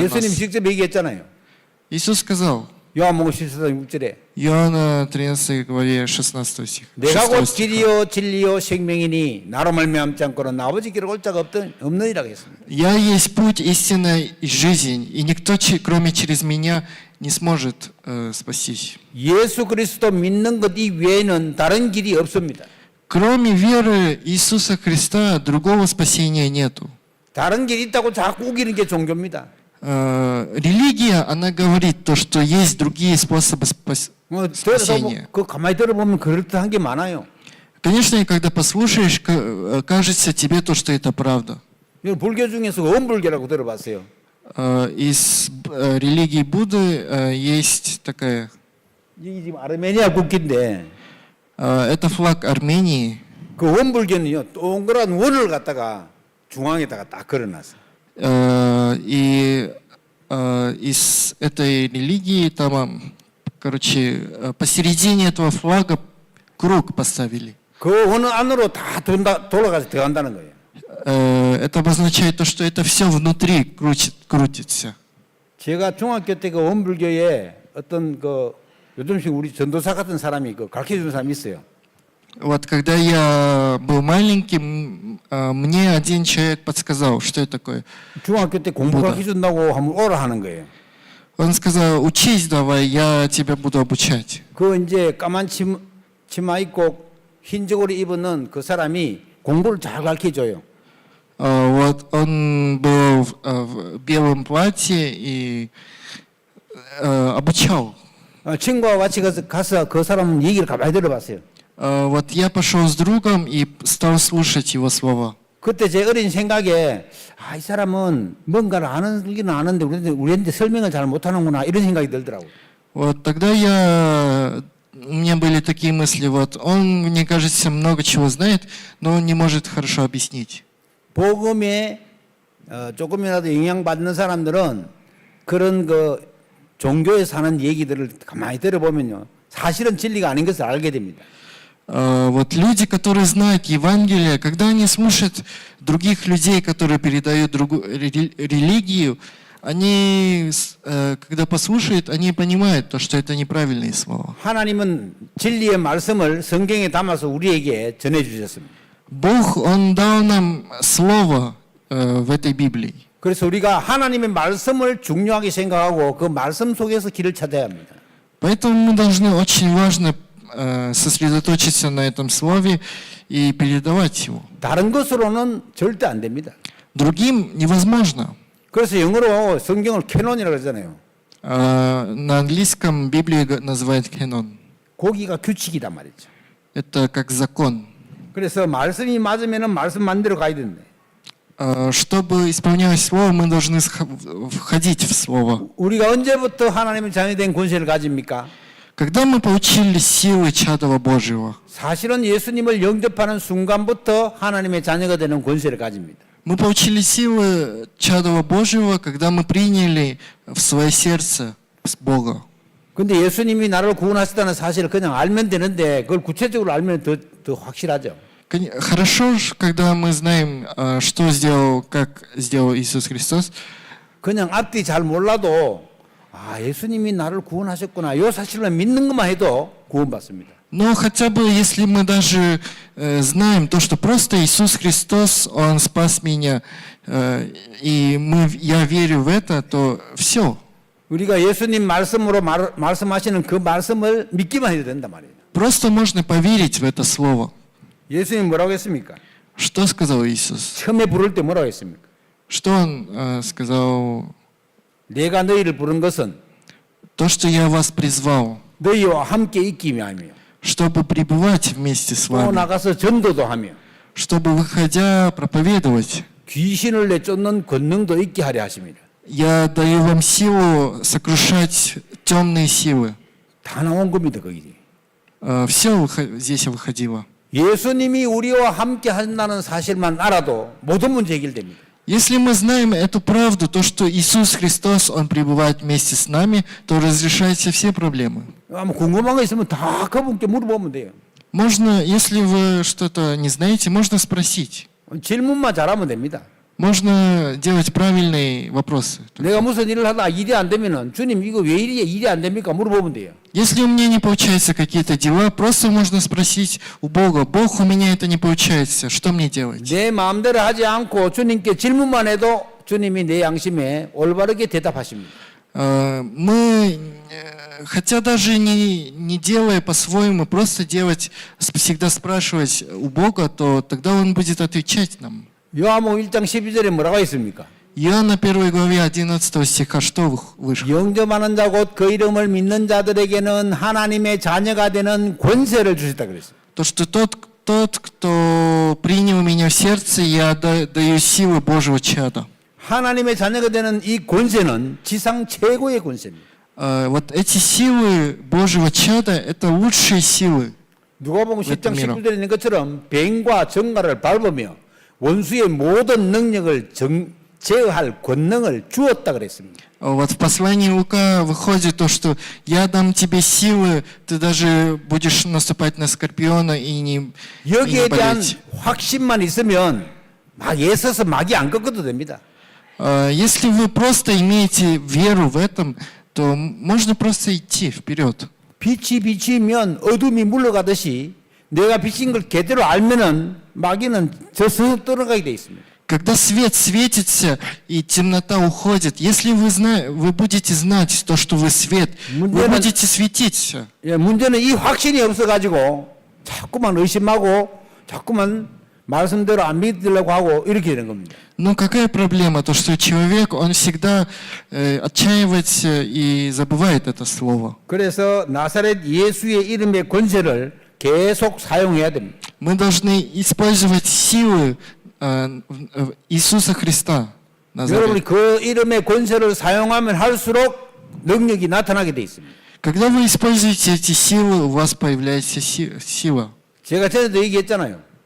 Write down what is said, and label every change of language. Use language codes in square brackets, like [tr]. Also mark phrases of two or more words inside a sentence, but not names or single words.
[ko] 예수님 [ru] нас. [ko] 직접 얘기했잖아요. [ru] Иисус сказал, [ko] 요한복음 14장 6절에 [ru] Иоанна 13 главе 16 стих. [ko] 내가 6 곧 [ru] стиха. [ko] 길이요 진리요 생명이니 나로 말미암지 않고는 아버지 길을 올 자가 없느니라고 했습니다. [ru] Я есть путь, истина и жизнь, и никто, кроме через меня, не сможет спастись. [ko] 예수 그리스도 믿는 것 이외에는 다른 길이 없습니다. [ru] Кроме веры Иисуса Христа, другого спасения нету. [ko] 다른 길이 있다고 자꾸 우기는 게 종교입니다. [ru] Религия, она говорит то, что есть другие способы спасения. [ko] 그 가만히 들어보면 그럴듯한 게 많아요. [ru] Конечно, и когда послушаешь, кажется тебе то, что это правда. [ko] 불교 중에서 원불교라고 들어봤어요. [ru] Из религии Будды есть такая, [ko] 이게 지금 아르메니아 국기인데 [ru] это флаг Армении. [ko] 그 원불교는요 동그란 원을 갖다가 중앙에다가 딱 걸어놨어요. [ru] И из этой религии там, короче, посередине этого флага круг поставили. [ko] 그 원 안으로 다 돌아가서 들어간다는 거예요. [ru] Это обозначает то, что это все внутри крутится. [ko] 제가 중학교 때 그 원불교에 어떤 그 요즘식 우리 전도사 같은 사람이 그 가르쳐주는 사람이 있어요. [ru] Вот когда я был маленьким, мне один человек подсказал, что это такое. [ko] 중학교 때 공부 가르쳐준다고 하면 오라 하는 거예요. [ru] Он сказал, учись давай, я тебя буду обучать. [ko] 그 이제 까만 치마 입고 흰 저고리 입은 그 사람이 공부를 잘 가르쳐줘요. [ru] Вот он был в белом платье и обучал. [ko] 친구와 같이 가서 그 사람 얘기를 가만히 들어봤어요. [ru] Вот я пошел с другом и стал слушать его слова. [ko] 그때 제 어린 생각에 이 사람은 뭔가를 아는기는 아는데 우리한테 설명을 잘 못하는구나 이런 생각이 들더라고요. [ru] Вот тогда у меня были такие мысли, вот он, мне кажется, много чего знает, но он не может хорошо объяснить. [ko] 복음에 조금이라도 영향받는 사람들은 그런 그 종교에 사는 얘기들을 가만히 들어보면요. 사실은 진리가 아닌 것을 알게 됩니다. [ru] Вот люди, которые знают Евангелие, когда они слушают других людей, которые передают религию, они, когда послушают, они понимают, то, что это неправильные слова. [ko] 하나님은 진리의 말씀을 성경에 담아서 우리에게 전해 주셨습니다. [ru] Бог, Он дал нам слово в этой Библии. [ko] 그래서 우리가 하나님의 말씀을 중요하게 생각하고 그 말씀 속에서 길을 찾아야 합니다. [ru] Поэтому мы должны очень важно сосредоточиться на этом слове и передавать его. [ko] 다른 것으로는 절대 안 됩니다. [ru] Другим невозможно. [ko] 그래서 영어로 성경을 캐논이라고 그러잖아요. [ru] На английском Библия называют canon. [ko] 거기가 규칙이란 말이죠. [ru] Это как закон. [ko] 그래서 말씀이 맞으면은 말씀만 대로 가야 된대. [ru] Чтобы исполнялось Слово, мы должны входить в Слово. [ko] 우리가 언제부터 하나님의 자녀된 권세를 가집니까? [ru] Когда мы получили силы чадова Божьего? [ko] 사실은 예수님을 영접하는 순간부터 하나님의 자녀가 되는 권세를 가집니다. [ru] Мы получили силы чадова Божьего, когда мы приняли в свое сердце Бога. [ko] 근데 예수님이 나를 구원하셨다는 사실을 그냥 알면 되는데 그걸 구체적으로 알면 더 확실하죠. [ru] Хорошо, когда мы знаем, что сделал, как сделал Иисус Христос. [ko] 그냥 앞뒤 잘 몰라도 아 예수님이 나를 구원하셨구나 이 사실을 믿는 것만 해도 구원받습니다. [ru] Но хотя бы, если мы даже знаем то, что просто Иисус Христос, Он спас меня, и я верю в это, то все. [ko] 우리가 예수님 말씀으로 말씀하시는 그 말씀을 믿기만 해도 된단 말이에요. [ru] Просто можно поверить в это слово. [ko] 예수님 뭐라고 했습니까? [ru] Что сказал Иисус? [ko] 처음에 부를 때 뭐라고 했습니까? [ru] Что Он сказал? [ko] 내가 너희를 부른 것은 [ru] То, что я вас призвал, [ko] 너희와 함께 있기 위함이요. [ru] чтобы пребывать вместе с [ko] 또 [ru] вами, [ko] 나가서 전도도 하며 [ru] чтобы, выходя, проповедовать. [ko] 귀신을 내쫓는 권능도 있게 하려 하십니다. [ru] Я даю вам силу сокрушать темные силы. [ko] 다 나온 겁니다, 거기. [ru] Все здесь выходило. [ko] 예수님이 우리와 함께 한다는 사실만 알아도 모든 문제 해결됩니다. [ru] Если мы знаем эту правду, то, что Иисус Христос, Он пребывает вместе с нами, то разрешаются все проблемы. [ko] 아마 궁금한 거 있으면 다 그분께 물어보면 돼요. [ru] Можно, если вы что-то не знаете, можно спросить. [ko] 질문만 잘하면 됩니다. [ru] Можно делать правильные вопросы. [ko] 내가 무슨 일을 하다 일이 안 되면은 주님 이거 왜 일이 안 됩니까? 물어보면 돼요. [ru] Если у меня не получаются какие-то дела, просто можно спросить у Бога: Бог, у меня это не получается, что мне делать? [ko] 내 마음대로 하지 않고 주님께 질문만 해도 주님이 내 양심에 올바르게 대답하십니다. [ru] Мы, хотя даже не делая по-своему, просто делать, всегда спрашивать у Бога, то тогда Он будет отвечать нам. [ko] 요한복음 1장 12절에 뭐라고 했습니까? [ru] Иоанна 1 главе 11 стиха что вышло? [ko] 영접하는 자 곧 그 이름을 믿는 자들에게는 하나님의 자녀가 되는 권세를 주셨다 그랬어요. [ru] То, что тот, кто принял меня в сердце, я даю силы Божьего чада. [ko] 하나님의 자녀가 되는 이 권세는 지상 최고의 권세입니다. [ru] Вот эти силы Божьего чада, это лучшие силы. [ko] 누가복음 10장 19절에 있는 것처럼 뱀과 정갈을 밟으며 원수의 모든 능력을 제어할 권능을 주었다 그랬습니다. [ru] Вот в послании Лука выходит то, что я дам тебе силы, ты даже будешь наступать на скорпиона и не [ko] 여기에 대한 [ru] болеть. [ko] 확신만 있으면 막 애써서 막이 안 꺾어도 됩니다. [ru] Если вы просто имеете веру в этом, то можно просто идти вперед. [ko] 빛이 비치면 어둠이 물러가듯이 내가 비친 걸 제대로 알면은 마귀는 저서 떠나가게 돼 있습니다. [ru] Когда свет светится и темнота уходит, если вы будете знать то, что вы свет, вы будете светиться. [ko] 예, 문제는 이 확신이 없어가지고 자꾸만 의심하고 자꾸만 말씀대로 안 믿으려고 하고 이렇게 되는 겁니다. [ru] Но какая проблема? То, что человек, он всегда отчаивается и забывает это слово. [ko] 그래서 나사렛 예수의 이름의 권세를 계속 사용해야 됩니다. [ru] Мы должны использовать силы Иисуса Христа. [ko] 여러분이 그 이름의 권세를 사용하면 할수록 능력이 나타나게 돼 있습니다. [ru] Когда вы используете эти силы, у вас появляется сила. [ko] 제가 전에도 얘기했잖아요.